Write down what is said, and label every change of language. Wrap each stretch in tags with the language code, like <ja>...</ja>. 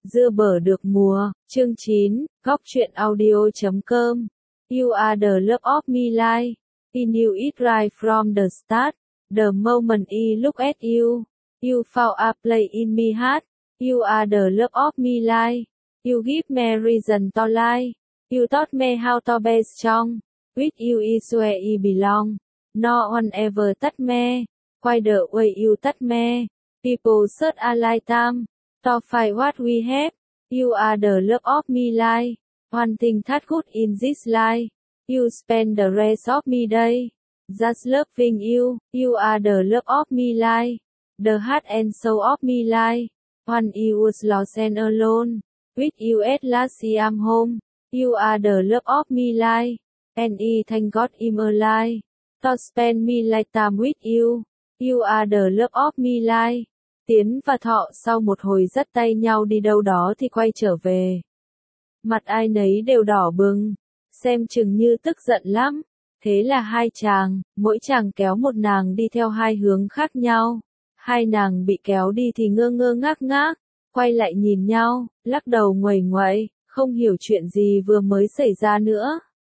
<vi>Dưa bở được mùa, chương 9, góc truyện audio.com.</vi> <en>You are the love of my life. I knew it right from the start. The moment I look at you, you found a place in my heart. You are the love of my life. You give me reason to lie. You taught me how to be strong. With you is where I belong. No one ever touch me. Why the way you touch me? People search a lifetime. To find what we have, you are the love of my life. One thing that good in this life, you spend the rest of my day. Just loving you are the love of my life. The heart and soul of my life, when I was lost and alone. With you at last I am home, you are the love of my life. And I thank God I'm alive, to spend my lifetime with you are the love of my life.</en> <vi>Tiến và Thọ sau một hồi dắt tay nhau đi đâu đó thì quay trở về. Mặt ai nấy đều đỏ bừng, xem chừng như tức giận lắm. Thế là hai chàng, mỗi chàng kéo một nàng đi theo hai hướng khác nhau. Hai nàng bị kéo đi thì ngơ ngơ ngác ngác, quay lại nhìn nhau, lắc đầu nguầy nguậy, không hiểu chuyện gì vừa mới xảy ra nữa.</vi>